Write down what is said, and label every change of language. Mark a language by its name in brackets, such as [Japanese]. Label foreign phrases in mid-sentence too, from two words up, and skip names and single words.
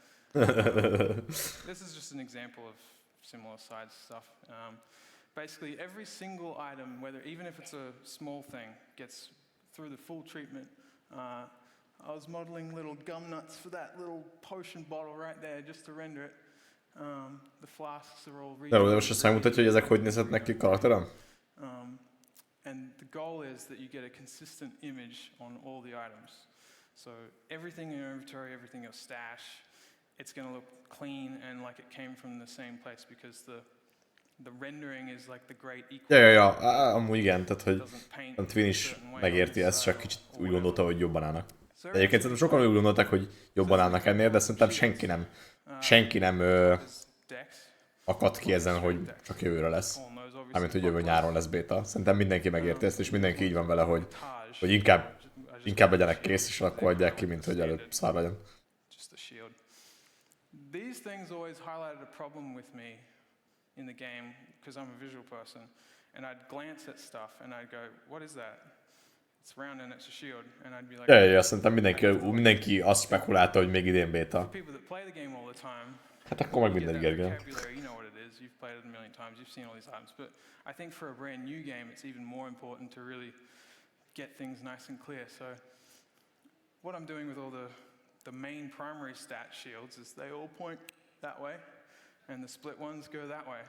[English] This is just an example of similar size stuff. Basically, every single item, even if it's a small thing, gets through the full treatment. I was modeling little gum nuts for that little potion bottle right there just to render it. The flasks are all [Hungarian] De most azt megmutatja, hogy ezek hogy nézhetnek ki karakterem? [English] And the goal is that you get a consistent image on all the items. So everything in your inventory, everything in your stash, it's going to look clean and like it came from the same place because the rendering is like the great equal. [Hungarian] Ja, amúgy igen, tehát hogy a Twin is megérti ezt, csak kicsit úgy gondolta, hogy jobban állnak. De egyébként szerintem sokan úgy gondolták, hogy jobban állnak ennél, de szerintem senki nem akadt ki ezen, hogy csak jövőre lesz. Mármint, hogy jövő nyáron lesz béta. Szerintem mindenki megérti ezt, és mindenki így van vele, hogy inkább legyenek kész, és akkor adják ki, mint hogy előbb szár legyen. [English] These things always highlighted a problem with me in the game, because I'm a visual person, and I'd glance at stuff and I'd go, what is that? It's round and it's a shield, and I'd be like... [Hungarian] Ja, szerintem mindenki azt spekulálta, hogy még idén béta. Hát akkor meg mindegy, Gergő. [English] You know what it is, you've played it a million times, you've seen all these items, but I think for a brand new game it's even more important to really get things nice and clear. So what I'm doing with all the main primary stat shields is they all point that way, and the split ones go that way.